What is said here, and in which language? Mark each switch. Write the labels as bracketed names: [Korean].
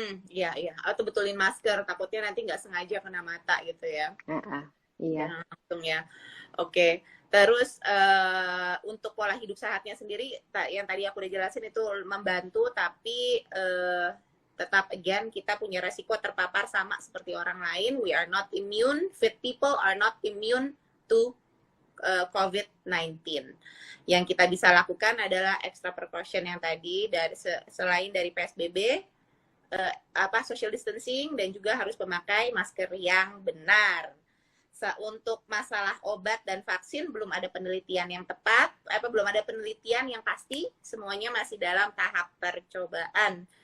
[Indonesian] Iya. Atau betulin masker, takutnya nanti nggak sengaja kena mata gitu ya. Iya. Langsung ya. Oke. Terus untuk pola hidup sehatnya sendiri, yang tadi aku udah jelasin itu membantu, tapi tetap again kita punya resiko terpapar sama seperti orang lain. [English] We are not immune. Fit people are not immune to COVID-19. [Indonesian] Yang kita bisa lakukan adalah extra precaution yang tadi dari selain dari PSBB, social distancing dan juga harus memakai masker yang benar. Untuk masalah obat dan vaksin belum ada penelitian yang tepat, belum ada penelitian yang pasti, semuanya masih dalam tahap percobaan.